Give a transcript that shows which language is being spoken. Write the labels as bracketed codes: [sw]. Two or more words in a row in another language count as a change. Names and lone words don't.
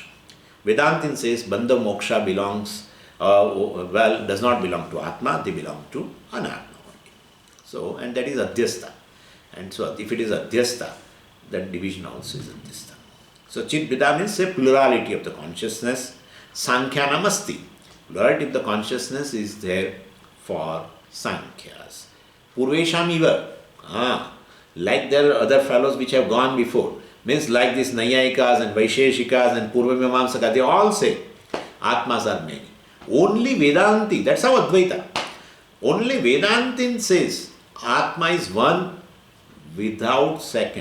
[en] Vedantin says [sa] Bandha Moksha [en] does not belong to Atma, they belong to Anatma only. So, and that is Adhyastha. And so, if it is Adhyastha, then division also is Adhyastha. So, [sa] Chit Bida [en] means a plurality of the consciousness. [sa] Sankhyanam asti. [en] Plurality of the consciousness is there for Sankhyas. [sa] Purvesham iva. [en] Like there are other fellows which have gone before. Means like these Nayayikas and Vaisheshikas and Purvamimamsaka, they all say Atmas are many. Only Vedanti, that's how Advaita. Only Vedantin says Atma is one without second.